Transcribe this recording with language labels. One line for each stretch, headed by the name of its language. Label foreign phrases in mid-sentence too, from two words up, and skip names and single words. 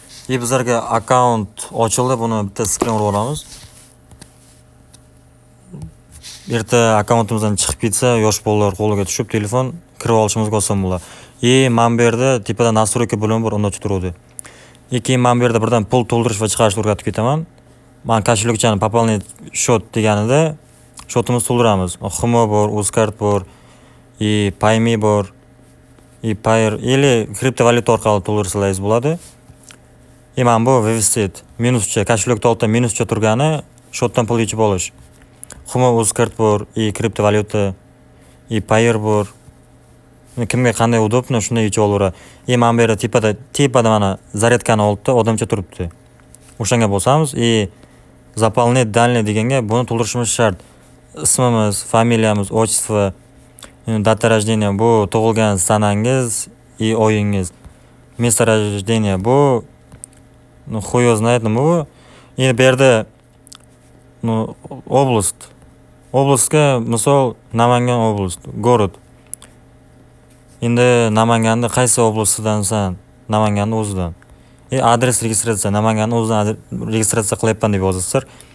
Uzbek: E, bizlarga akkaunt ochildi. Buni bitta skrin urib olamiz. Erta akkauntimizdan chiqib ketsa, yosh bolalar qo'liga tushib, telefon kirib olishimizga oson bo'ladi. E, mana bu yerda tepada настройка bo'limi bor, unda o'tib turuvdi. E, keyin mana bu yerda birdan pul to'ldirish va chiqarishni o'rgatib ketaman. Mana кошелёкчani
Russian: пополнить счёт
Uzbek: deganida счётimizni to'ldiramiz. Humo bor, Uzcard bor, e, Payme bor, e, Payeer, или kriptovalyuta orqali to'ldirsalaringiz bo'ladi. E, mana bu вывести, minuscha, кошелёкda oltida minuscha turgani, счётdan pul yechib olish. Humo, Uzcard bor, e, kriptovalyuta, e, Payeer bor. Kimga qanday udobno, shunday yechib olaveradi. E, mana bu yerda tepada, tepada mana zaryadkani oldida odamcha turibdi. O'shanga bosamiz. E,
Russian: заполнить данные
Uzbek: deganga buni to'ldirishimiz shart. Ismimiz, familiyamiz,
Russian: отчество, e, data рождения,
Uzbek: bu tug'ilgan sanangiz, e, oyingiz.
Russian: Место рождения, bu, ну, хуй его знает,
Uzbek: nima bu. Endi bu yerda, ну, oblast. Oblastga, misol, Namangan oblast, город. Endi Namanganda qaysi oblastdansan? Namanganni o'zidan. E, adres registratsiya, Namanganni o'zidan adre-, registratsiya qilyapman deb yozasizlar.